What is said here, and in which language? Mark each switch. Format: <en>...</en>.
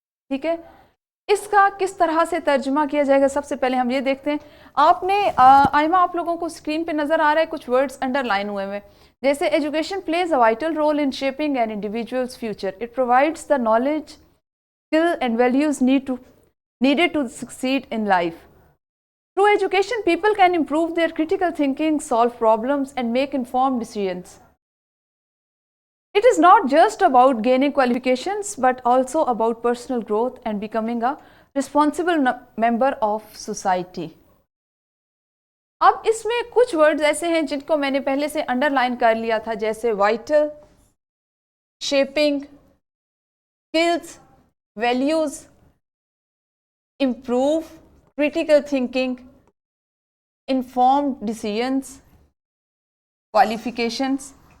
<ur>ٹھیک ہے، اس کا کس طرح سے ترجمہ کیا جائے گا، سب سے پہلے ہم یہ دیکھتے ہیں. آپ نے آئمہ آپ لوگوں کو اسکرین پہ نظر آ رہا ہے کچھ ورڈز انڈر لائن ہوئے ہوئے، جیسے</ur> <en>Education plays a vital role in shaping an individual's future. It provides the knowledge, skill and values needed to succeed in life. Through education, people can improve their critical thinking, solve problems, and make informed decisions. It is not just about gaining qualifications, but also about personal growth and becoming a responsible member of society.</en> <ur>اب اس میں کچھ words ایسے ہیں جن کو میں نے پہلے سے انڈر لائن کر لیا تھا، جیسے vital, shipping, skills, values, improve, critical thinking, informed ڈیسیژنس، qualifications.</ur>